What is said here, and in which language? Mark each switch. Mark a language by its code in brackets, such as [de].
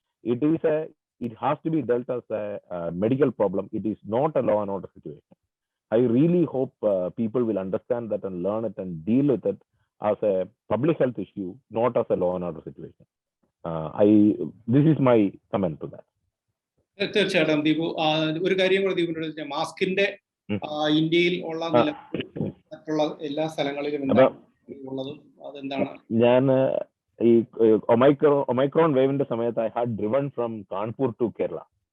[en] It has to be dealt as a medical problem. It is not a law and order situation. I really hope people will understand that and learn it and deal with it as a public health issue, not as a law and order situation. This is my comment to that. [ml] തീർച്ചയായിട്ടും ദീപു, ഒരു കാര്യം കൂടെ ദീപുനോട് ചോദിച്ചാൽ, മാസ്കിന്റെ ഇന്ത്യയിൽ ഉള്ള മറ്റുള്ള എല്ലാ സ്ഥലങ്ങളിലും ഉള്ളതും അതെന്താണ്? ഞാൻ ഈ ഒമൈക്രോൺ വേവിന്റെ സമയത്ത് [en] I had driven from Kanpur to Kerala.